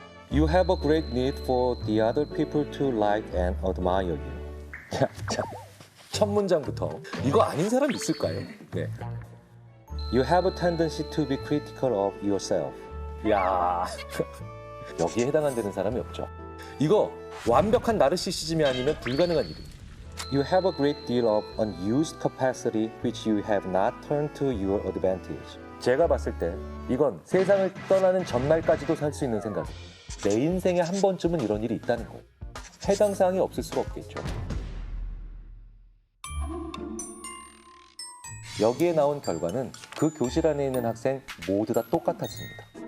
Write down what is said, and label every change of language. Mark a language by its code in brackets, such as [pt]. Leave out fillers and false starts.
[en] You have a great need for the other people to like and admire you. [ko] 자. 첫 문장부터 이거 아닌 사람 있을까요? 네. [en] You have a tendency to be critical of yourself. [ko] 야, 여기에 해당 안 되는 사람이 없죠. 이거 완벽한 나르시시즘이 아니면 불가능한 일입니다. [en] You have a great deal of unused capacity which you have not turned to your advantage. [ko] 제가 봤을 때 이건 세상을 떠나는 전날까지도 살 수 있는 생각입니다. 내 인생에 한 번쯤은 이런 일이 있다는 거예요. 해당 사항이 없을 수가 없겠죠. 여기에 나온 결과는 그 교실 안에 있는 학생 모두 다 똑같았습니다.